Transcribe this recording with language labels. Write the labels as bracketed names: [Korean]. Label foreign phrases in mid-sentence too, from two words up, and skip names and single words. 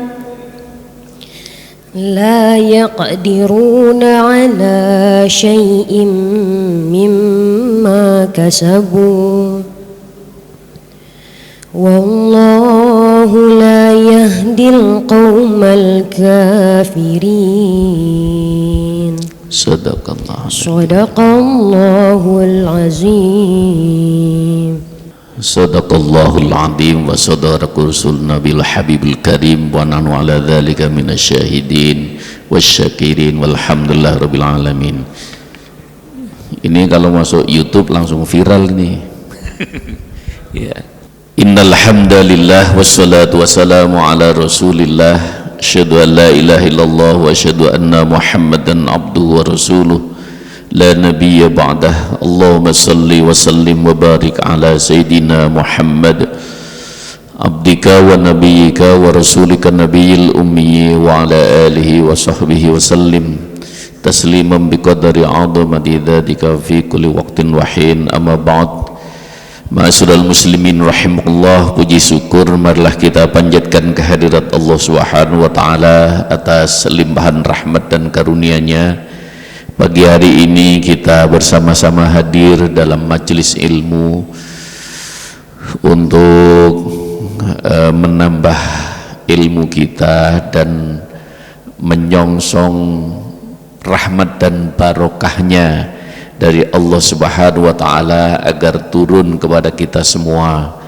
[Arabic] لا يقدرون على شيء مما كسبوا والله لا يهدي القوم الكافرين. صدق الله العظيم. صدق الله العظيم وصدق الرسول النبي الحبيب الكريم ونحن على ذلك من الشاهدين والشاكرين والحمد لله رب العالمين. [Indonesian] Ini kalau masuk YouTube langsung viral ini. Ya. [Arabic] إن الحمد لله والصلاة والسلام على رسول الله. أشهد أن لا إله إلا الله وأشهد أن محمدا عبده ورسوله لا نبي بعده. اللهم صل وسلم وبارك على سيدنا محمد عبدك ونبيك ورسولك النبي الأمي وعلى آله وصحبه وسلم تسليما بقدر عظمة ذاتك في كل وقت وحين. أما بعد. معاشر المسلمين رحمكم الله, [Indonesian] puji syukur marilah kita panjatkan kehadirat [Arabic] الله سبحانه وتعالى [Indonesian] atas limpahan rahmat dan karunia-Nya. Pagi hari ini kita bersama-sama hadir dalam majelis ilmu untuk menambah ilmu kita dan menyongsong rahmat dan barokahnya dari [Arabic] الله سبحانه وتعالى [Indonesian] agar turun kepada kita semua.